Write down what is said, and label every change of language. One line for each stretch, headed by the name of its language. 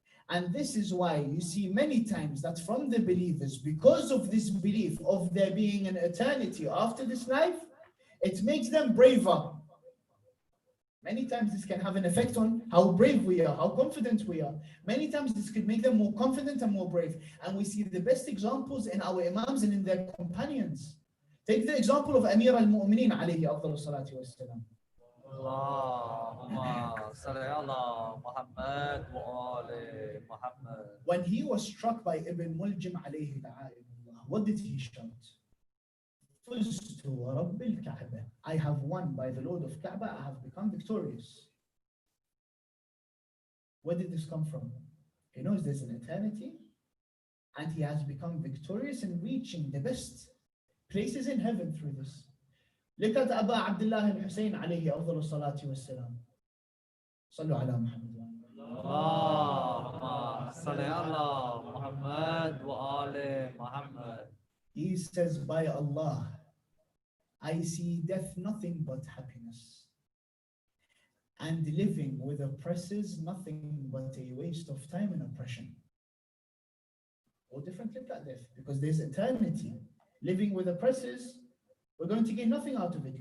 English: And this is why you see many times that from the believers, because of this belief of there being an eternity after this life, it makes them braver. Many times this can have an effect on how brave we are, how confident we are. Many times this could make them more confident and more brave. And we see the best examples in our imams and in their companions. Take the example of Amir al-Mu'mineen
Arabic: alayhi afdalu salatu wassalam. اللهم صل على محمد وآل محمد.
English: When he was struck by Ibn Muljim
Arabic: alayhi la'a'inullah,
English: what did he shout?
Arabic: فزت ورب الكعبة.
English: I have won by the Lord of Kaaba, I have become victorious. Where did this come from? He knows there's an eternity, and he has become victorious in reaching the best places in heaven through this. Look at Abu Abdullah al-Hussain
Arabic: alayhi afdalu salatu wassalam. Sallu ala Muhammad. اللهم صل على محمد وآل محمد.
English: He says, by Allah, I see death nothing but happiness, and living with oppressors nothing but a waste of time and oppression. Or different, look at death, because there's eternity. Living with oppressors, we're going to gain nothing out of it.